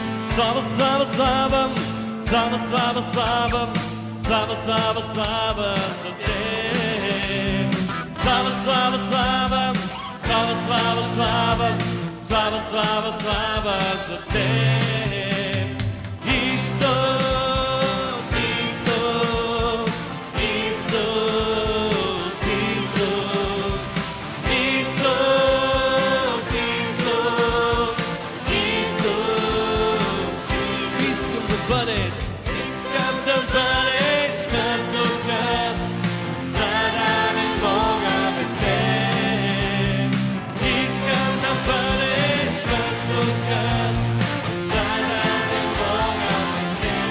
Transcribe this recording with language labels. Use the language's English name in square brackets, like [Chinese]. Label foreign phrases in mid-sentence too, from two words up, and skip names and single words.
[Croatian] Slava, slava, slava, slava, slava, slava, slava, slava, slava za te. Slava, slava, slava, slava, slava, slava, slava, slava, slava za te. Isus, Isus, Isus, Isus, Isus, Isus, Isus. [Bulgarian] Искам да бъдеш, искам да бъдеш въздухът, за да не мога без теб. Искам да бъдеш въздухът, за да не мога без теб.